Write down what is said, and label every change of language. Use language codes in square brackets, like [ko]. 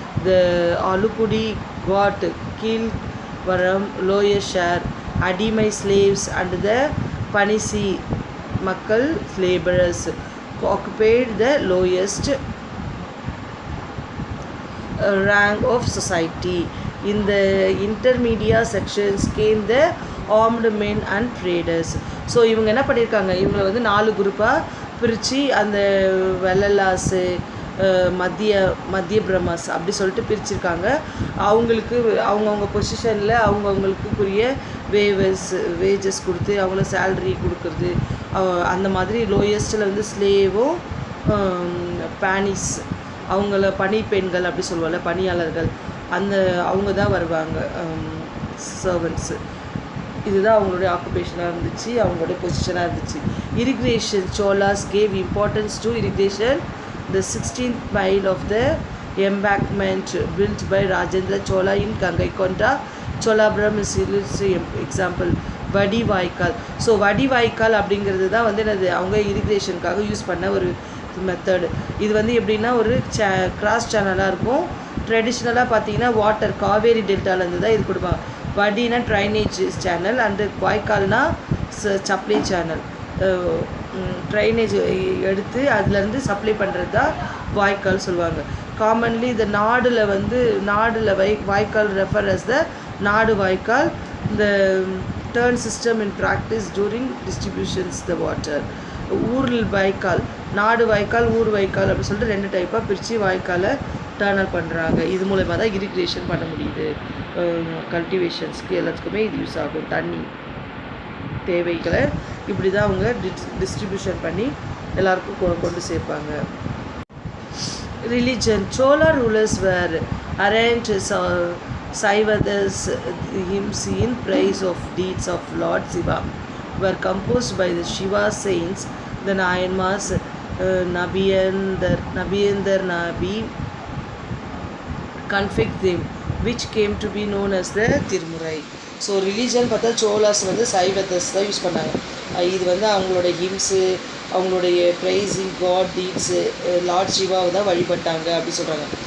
[en] The Alukudi got Kilvaram lower share, Adimai slaves and the Panisi Makkal laborers occupied the lowest rank of society. In the intermediate sections came the armed men and traders. [ta] So இவங்க என்ன பண்ணியிருக்காங்க, இவங்களை வந்து 4 குரூப்பாக பிரித்து அந்த வெள்ளலாஸு, மத்திய பிரமாஸ் அப்படி சொல்லிட்டு பிரிச்சிருக்காங்க. அவங்களுக்கு அவங்கவுங்க பொசிஷனில் அவங்கவுங்களுக்குரிய வேஜஸ் கொடுத்து அவங்கள சேல்ரி கொடுக்குறது. அந்த மாதிரி லோயஸ்ட்டில் வந்து ஸ்லேவும் பானிஸ், அவங்கள பணிப்பெண்கள் அப்படி சொல்லுவாங்க, பணியாளர்கள், அவங்க தான் வருவாங்க, சர்வன்ட்ஸு. இதுதான் அவங்களுடைய ஆக்குபேஷனாக இருந்துச்சு, அவங்களுடைய பொசிஷனாக இருந்துச்சு. [en] Irrigation. Cholas gave importance to irrigation. The 16th mile of the embankment built by Rajendra Chola in Gangaikonda Cholapuram is example. [ta] வடி வாய்க்கால். ஸோ வடி வாய்க்கால் அப்படிங்கிறது தான் வந்து என்னது அவங்க இரிகேஷனுக்காக யூஸ் பண்ண ஒரு மெத்தடு. இது வந்து எப்படின்னா ஒரு கிராஸ் சேனலாக இருக்கும். ட்ரெடிஷ்னலாக பார்த்தீங்கன்னா வாட்டர் காவேரி டெல்டாலேருந்து தான் இது கொடுப்பாங்க. வடினா drainage channel and வாய்க்கால்னா supply channel. Drainage எடுத்து அதுலேருந்து சப்ளை பண்ணுறது தான் வாய்க்கால் சொல்லுவாங்க. காமன்லி இந்த நாடில் வாய்க்கால் [en] refer as the [ta] நாடு வாய்க்கால். [en] இந்த turn system in practice during distributions the water. [ta] ஊரில் வாய்க்கால், நாடு வாய்க்கால், ஊர் வாய்க்கால் அப்படின்னு சொல்லிட்டு 2 டைப்பாக பிரித்து வாய்க்காலை டர்னல் பண்ணுறாங்க. இது மூலமாக தான் இரிகேஷன் பண்ண முடியுது. கல்டிவேஷன்ஸ்க்கு எல்லாத்துக்குமே இது யூஸ் ஆகும். தண்ணி தேவைகளை இப்படி தான் அவங்க டிஸ்ட்ரிபியூஷன் பண்ணி எல்லாருக்கும் கொண்டு சேர்ப்பாங்க. [en] Religion. Chola rulers were arranged Saivadas hymns in praise of deeds of Lord Shiva were composed by the Shiva saints, the Nayanmas, Nabiyendar Nabi, conflict them, which came to be known as the Tirumurai. [ta] So religion பார்த்தா சோலாஸ் வந்து சைவதஸ் தான் use பண்ணாங்க. இது வந்து அவங்களோட ஹிம்ஸு, அவங்களுடைய pricing God டீட்ஸு Lord சிவாவை தான் வழிபட்டாங்க அப்படி சொல்கிறாங்க.